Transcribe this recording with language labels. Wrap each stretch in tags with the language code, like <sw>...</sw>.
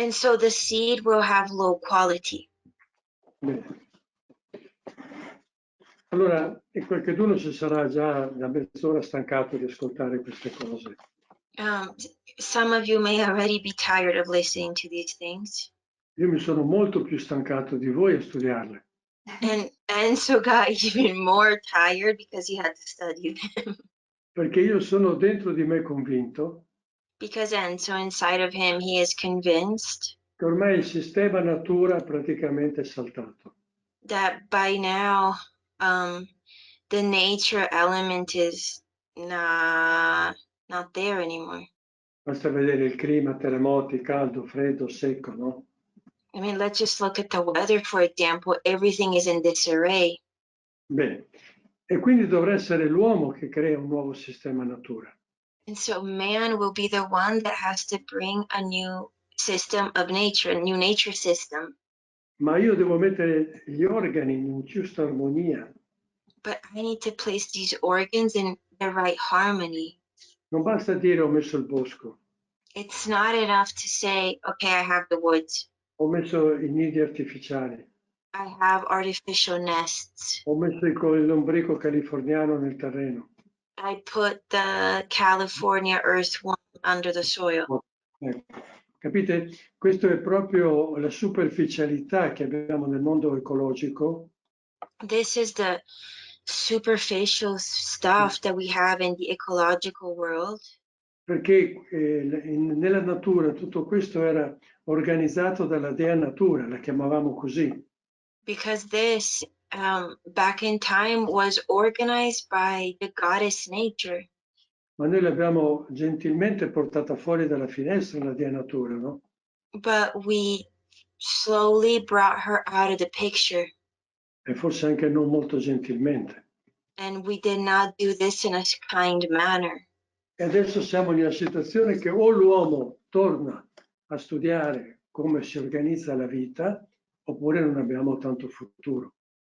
<en>And so the seed will have low quality.</en> <it>Bene. Allora, e qualcuno si sarà già da mezz'ora stancato di ascoltare queste cose.</it> <en>Some of you may already be tired of listening to these things.</en> <it>Io mi sono molto più stancato di voi a studiarle.</it> <en>And Enzo got even more tired because he had to study them.</en> <it>Perché io sono dentro di me convinto</it> <en>Because Enzo, inside of him, he is convinced</en> <it>che ormai il sistema natura è praticamente saltato.</it> <en>that by now the nature element is not there anymore.</en> <it>Basta vedere il clima, terremoti, caldo, freddo, secco, no?</it> <en>I mean, let's just look at the weather, for example. Everything is in disarray.</en> <it>Bene, e quindi dovrà essere l'uomo che crea un nuovo sistema natura.</it> <en>And so man will be the one that has to bring a new system of nature, a new nature system.</en> <it>Ma io devo mettere gli organi in giusta armonia.</it> <en>But I need to place these organs in the right harmony.</en> <it>Non basta dire ho messo il bosco,</it> <en>It's not enough to say, okay, I have the woods.</en> <it>ho messo i nidi artificiali,</it> <en>I have artificial nests.</en> <it>ho messo il lombrico californiano nel terreno.</it> <en>I put the California earthworm under the soil.</en> <it>Ecco. Capite? Questa è proprio la superficialità che abbiamo nel mondo ecologico,</it> <en>This is the superficial stuff that we have in the ecological world,</en> <it>perché nella natura tutto questo era organizzato dalla dea natura, la chiamavamo così.</it> <en>because this back in time was organized by the goddess nature.</en> <it>Ma noi l'abbiamo gentilmente portata fuori dalla finestra, la dea natura, no?</it> <en>But we slowly brought her out of the picture,</en> <it>E forse anche non molto gentilmente.</it> <en>and we did not do this in a kind manner.</en> <it>E adesso siamo in una situazione che o l'uomo torna a studiare come si organizza la vita, oppure non abbiamo tanto futuro.</it>